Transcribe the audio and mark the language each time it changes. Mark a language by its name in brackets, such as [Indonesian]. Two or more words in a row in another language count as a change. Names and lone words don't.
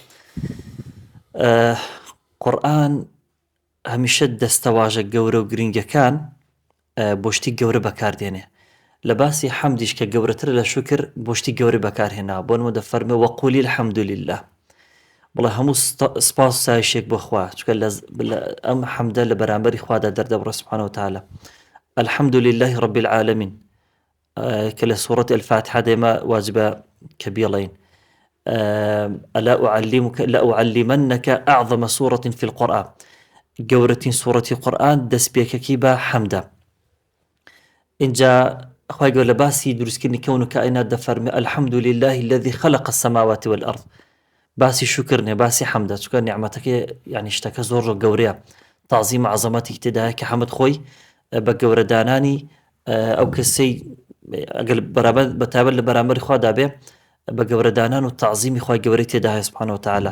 [Central Kurdish] قورئان هەمیشە دەستەواژە گەورە و گرنگەکان بۆ شتی گەورە بەکاردێنێ. لە باسی حەمدیش کە گەورەترە لە شوکر بۆ شتی گەورە بەکارهێنا بۆ نمونە دەفەرمێ [Arabic] وەقولی الحەمد لله، [Central Kurdish] بڵێ هەموو سپاس و ستایشێک بۆ خوا، چونکە ئەم حەمدە لە بەرامبەری خوادا دەردەبڕێ [Arabic] سوبحانەهو وتەعالە. الحمد لله رب العالمين [Central Kurdish] کە لە سوورەتی الفاتحە دێمە واجبە کە بیڵێین [Arabic] لأعلمنك أعظم سورة في القرآن، [Central Kurdish] گەورەترین سوورەتی قورئان دەستپێکەکی بە حەمدە. اینجا خوای گەورە لە باسی دروستکردنی کەون و کائینات دەفەرمێ [Arabic] الحمد لله الذي خلق السماوات والأرض، [Central Kurdish] باسی شکر نێ باسی حەمدە، چونکە نیعمەتەکەی یعنی شتەکە زۆر گەورەیە، تازیم عەزەمەتی تێدایە کە حەمد خۆی بە گەورەدانانی ئەو کەسەی ئەگەر بەتایبەت لە بەرامبەری خوادا بێ بە گەورەدانان و تعزیمی خوای گەورەی تێدا هەیە [Arabic] سوبحانەهو وتەعالە.